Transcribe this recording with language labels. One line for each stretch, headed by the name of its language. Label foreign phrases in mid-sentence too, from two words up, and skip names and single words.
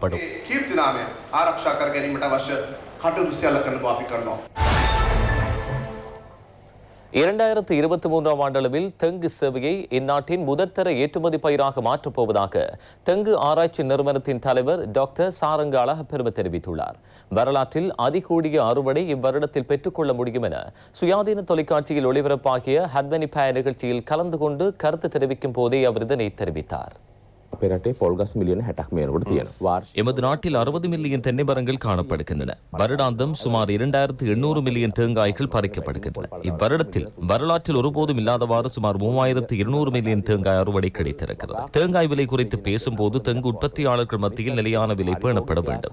Tamil: 2023 ஆண்டளவில் தெங்கு சேவையை இந்நாட்டின் முதற்தர ஏற்றுமதி பயிராக மாற்றப்போவதாக தெங்கு ஆராய்ச்சி நிறுவனத்தின் தலைவர் டாக்டர் சாரங்க அழகப்பெரும தெரிவித்துள்ளார். வரலாற்றில் அதிகூடிய அறுவடை இவ்வருடத்தில் பெற்றுக்கொள்ள முடியும் என சுயாதீன தொலைக்காட்சியில் ஒளிபரப்பாகிய ஹத்வனி பாய நிகழ்ச்சியில் கலந்து கொண்டு கருத்து தெரிவிக்கும் போதே அவர் இதனை தெரிவித்தார்.
Sinhala: අපේ රටේ පොල් ගස් මිලියන 60ක් මේනකොට තියෙනවා.
Tamil: எமது நாட்டில் 60 மில்லியன் தென்னை மரங்கள் காணப்படுகின்றன. வருடாந்தம் சுமார் 2800 மில்லியன் தேங்காய்கள் பறிக்கப்படுகின்றன. இவ்வருடத்தில் வரலாற்றில் ஒருபோதும் இல்லாதவாறு சுமார் 3200 மில்லியன் தேங்காய் அறுவடை கிடைத்திருக்கிறது. தேங்காய் விலை குறித்து பேசும்போது தெங்கு உற்பத்தியாளர்கள் மத்தியில் நிலையான விலை பேணப்பட வேண்டும்.